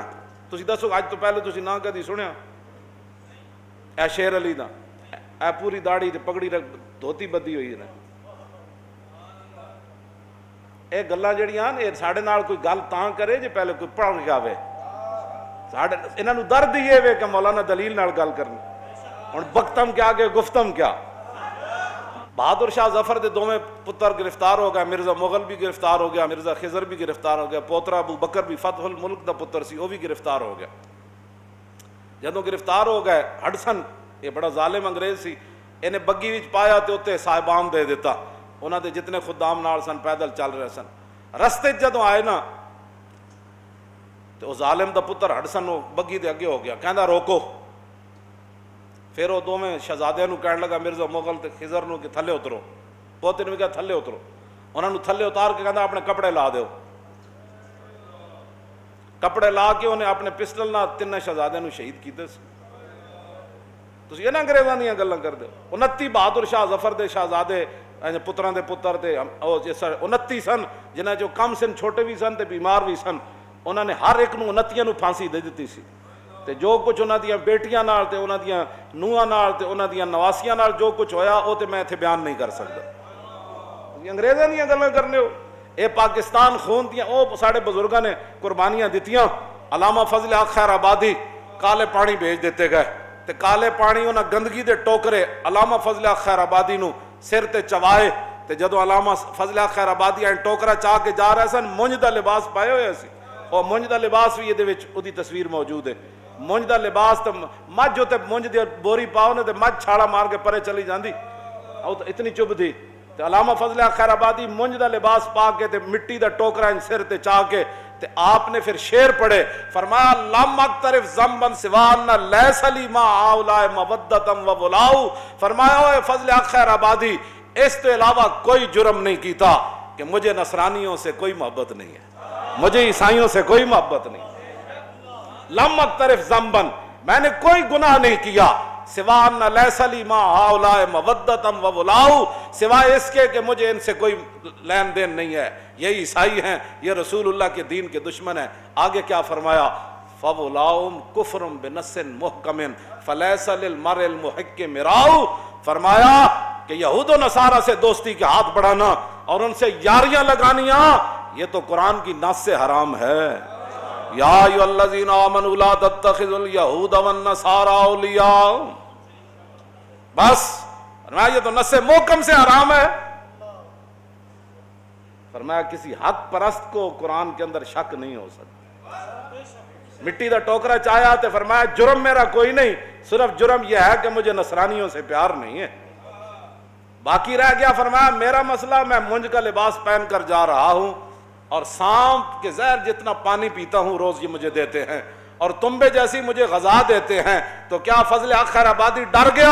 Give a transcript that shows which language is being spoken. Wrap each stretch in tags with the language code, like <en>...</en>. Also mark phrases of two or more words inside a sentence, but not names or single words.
<pa>تسی دسو اج تو پہلے تسی نام کدی سنیا؟ اے شیر علی دا، اے پوری داڑھی تے پگڑی دھوتی بدی ہوئی ہے۔ اے گلاں جڑیاں اے ساڈے نال کوئی گل تاں کرے جے پہلے کوئی پڑھ کے آوے، ساڈے انہاں نو درد یہ وے کہ مولانا دلیل نال گل کرنی، ہن بختم کیا کہ گفتم کیا۔ بہادر شاہ ظفر دے 2 پتر گرفتار ہو گئے، مرزا مغل بھی گرفتار ہو گیا، مرزا خضر بھی گرفتار ہو گیا، پوترا ابو بکر بھی فتح الملک دا پتر سی وہ بھی گرفتار ہو گیا۔ جدوں گرفتار ہو گئے ہڈسن، یہ بڑا ظالم انگریز سی، انہیں بگی وچ پایا تے اتنے صاحبان دے دیتا، انہاں دے جتنے خدام نال سن پیدل چل رہے سن۔ رستے جدوں آئے نا تو ظالم دا پتر ہڈسن وہ بگی دے اگے ہو گیا، کہندا روکو۔ پھر وہ 2 شہزادیاں نو کہنے لگا مرزا مغل تے خضر نو کہ تھلے اترو، پوتے نے بھی کہا تھلے اترو، انہوں نے تھلے اتار کے کہندا اپنے کپڑے لا دیو۔ کپڑے لا کے انہیں اپنے پسٹل نال 3 شہزادیاں نو شہید کیتے سی۔ تسی یہ نہ انگریزاں دیاں گلاں کر دے۔ 29 بہادر شاہ ظفر دے شہزادے پتراں دے پتر تے 29 سن، جنہاں جو کم سن چھوٹے بھی سن تے بیمار بھی سن، انہوں نے ہر ایک نو 29 نو پھانسی دے دیتی سی۔ تے جو کچھ انہاں دیاں بیٹیاں نال تے انہاں دیاں نوہاں نال تے انہاں دیاں نواسیاں نال جو کچھ ہویا وہ تے میں اتھے بیان نہیں کر سکتا۔ انگریزاں دیاں گلاں کرنے ہو، اے پاکستان خون دیاں او ساڑے بزرگاں نے قربانیاں دتیاں۔ علامہ فضل حق خیر آبادی کالے پانی بھیج دیتے گئے تے کالے پانی انہاں گندگی دے ٹوکرے علامہ فضل حق خیر آبادی نو سر تے چوائے تے جدو علامہ فضل خیر آبادی ٹوکرا چاہ کے جا رہے سن مونج دا لباس پائے ہوئے سی، اور مونج دا لباس بھی یہ دی تصویر موجود ہے۔ مونج دا لباس تے مجھ ہوتے مونج دی بوری پاؤ نے تے مجھ چھاڑا مار کے پرے چلی جاندی، اتنی چب تھی۔ تے علامہ فضل خیر آبادی مونج دا لباس پا کے تے مٹی دا ٹوکرا ان سر تے چاہ کے تے آپ نے پھر شعر پڑھے، فرمایا</pa> <ar>لم اقترف ذنبا سوانا لیس لی ما ہؤلاء مودۃ و ولاء،</ar> <ur>فرمایا اے فضل خیر آبادی اس تو علاوہ کوئی جرم نہیں کیتا کہ مجھے نصرانیوں سے کوئی محبت نہیں ہے، مجھے عیسائیوں سے کوئی محبت نہیں ہے۔</ur> <ar>لم اقترف ذنبا،</ar> <ur>میں نے کوئی گناہ نہیں کیا،</ur> <ar>سوان لیس لی ما ہؤلاء مودۃ و ولاء،</ar> <ur>سوائے اس کے کہ مجھے ان سے کوئی لین دین نہیں ہے، یہ عیسائی ہیں، یہ رسول اللہ کے دین کے دشمن ہیں۔ آگے کیا فرمایا؟</ur> <ar>فَوْلَاؤُمْ كُفْرٌ بِنَصٍ مُحْكَمٍ فَلَيْسَ لِلْمَرْءِ الْمُحِقِّ مِرَاءُ،</ar> <ur>فرمایا کہ یہود و نصارہ سے دوستی کے ہاتھ بڑھانا اور ان سے یاریاں لگانیاں یہ تو قرآن کی نص سے حرام ہے۔</ur> <ar>یا ایھا الذین آمنوا لا تتخذوا اليہود والنصارى اولیاء،</ar> <ur>بس فرمایا یہ تو نص محکم سے حرام ہے۔ فرمایا کسی حق پرست کو قرآن کے اندر شک نہیں ہو سکتا۔</ur> <pa>مٹی دا ٹوکرا چاہیا</pa> <ur>تو فرمایا جرم میرا کوئی نہیں، صرف جرم یہ ہے کہ مجھے نصرانیوں سے پیار نہیں ہے۔ باقی رہ گیا فرمایا میرا مسئلہ، میں مونج کا لباس پہن کر جا رہا ہوں اور سانپ کے زہر جتنا پانی پیتا ہوں روز یہ مجھے دیتے ہیں، اور تنبے جیسی مجھے غذا دیتے ہیں، تو کیا فضل خیر آبادی ڈر گیا؟</ur>